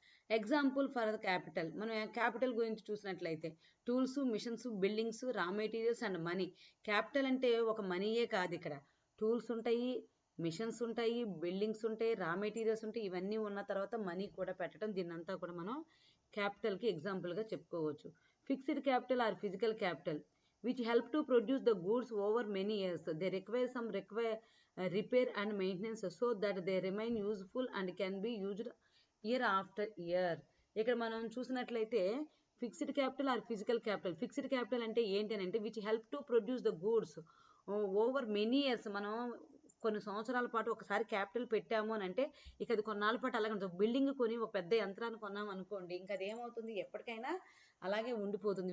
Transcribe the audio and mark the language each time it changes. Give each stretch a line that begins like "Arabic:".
English: Example for the capital.
Telugu: మనం capital గురించి చూసినట్లయితే
English: Tools, machines, buildings, raw materials and money.
Telugu: క్యాపిటల్ అంటే ఒక మనీయే కాదు, ఇక్కడ టూల్స్ ఉంటాయి, మిషన్స్ ఉంటాయి, బిల్డింగ్స్ ఉంటాయి, రా మెటీరియల్స్ ఉంటాయి. ఇవన్నీ ఉన్న తర్వాత మనీ కూడా పెట్టడం, దీన్నంతా కూడా మనం క్యాపిటల్కి ఎగ్జాంపుల్గా చెప్పుకోవచ్చు.
English: Fixed capital or physical capital which help to produce the goods over many years. They require some repair and maintenance so that they remain useful and can be used year after year.
Telugu: ఇక్కడ మనం చూసినట్లయితే
English: Fixed capital or physical capital.
Telugu: Fixed capital అంటే ఏంటి అంటే
English: Which help to produce the goods over many years.
Telugu: మనం కొన్ని సంవత్సరాల పాటు ఒకసారి క్యాపిటల్ పెట్టాము అని అంటే ఇక అది కొన్నాళ్ళ పాటు అలాగే ఉంటుంది. బిల్డింగ్ కొని ఒక పెద్ద యంత్రాన్ని కొన్నాం అనుకోండి, ఇంకా అది ఏమవుతుంది, ఎప్పటికైనా అలాగే ఉండిపోతుంది.